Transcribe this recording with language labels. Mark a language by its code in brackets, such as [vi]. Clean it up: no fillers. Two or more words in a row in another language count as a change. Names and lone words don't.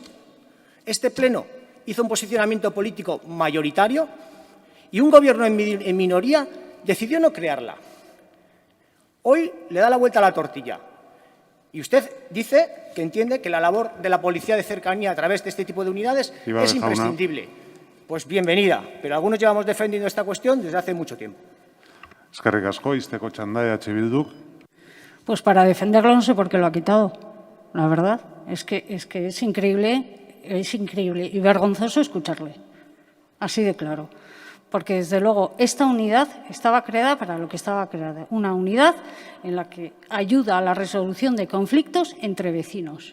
[es] Este pleno hizo un posicionamiento político mayoritario y un gobierno en minoría decidió no crearla. Hoy le da la vuelta a la tortilla. Y usted dice que entiende que la labor de la policía de cercanía a través de este tipo de unidades es imprescindible. Pues bienvenida, pero algunos llevamos defendiendo esta cuestión desde hace mucho tiempo. [eu] Eskerrik asko, izteko txanda H. Bilduk. [es] Pues para defenderlo no sé por qué lo ha quitado, la verdad. Es que es increíble y vergonzoso escucharle, así de claro. Porque, desde luego, esta unidad estaba creada para lo que estaba creada. Una unidad en la que ayuda a la resolución de conflictos entre vecinos.